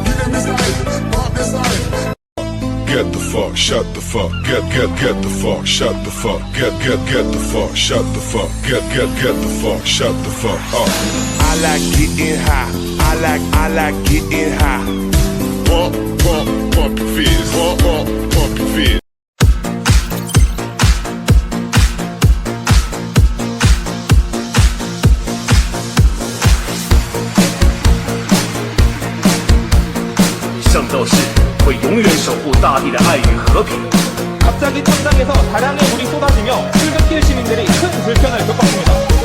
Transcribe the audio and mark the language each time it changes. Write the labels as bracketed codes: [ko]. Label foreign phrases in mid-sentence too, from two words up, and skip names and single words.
[en] Give them the style, pop the style. Get the fuck, shut the fuck, get the fuck, shut the fuck, get the fuck, shut the fuck, get the fuck, shut the fuck up. I like getting high, I like getting high. Pump your fizz, pump your fizz. [zh] 圣斗士会永远守护大地的爱与和平。 [ko] 갑자기 천장에서 다량의 물이 쏟아지며 출근길 시민들이 큰 불편을 겪었습니다.